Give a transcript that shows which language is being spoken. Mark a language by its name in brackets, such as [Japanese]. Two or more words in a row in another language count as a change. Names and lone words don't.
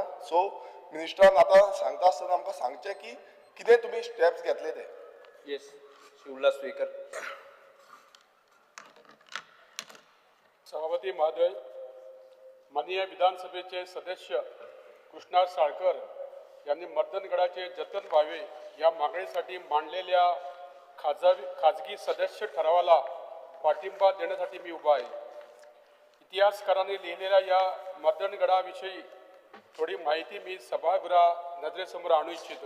[Konkani] सो मिनिस्टरान आतां सांगता आसतना आमकां सांगचें की कितें तुमी स्टेप्स घेतले ते. [English] Yes, Shri Speaker. [Marathi] सभापती महोदय, माननीय विधानसभेचे सदस्य कृष्णा साळकर यांनी मर्दनगडाचे जतन व्हावे या मागणीसाठी मांडलेल्या खाजगी सदस्य ठरावाला पाठिंबा देण्यासाठी मी उभा आहे. इतिहासकारांनी लिहिलेल्या या मर्दनगडाविषयी थोडी माहिती मी सभागृहा नजरेसमोर आणू इच्छितो.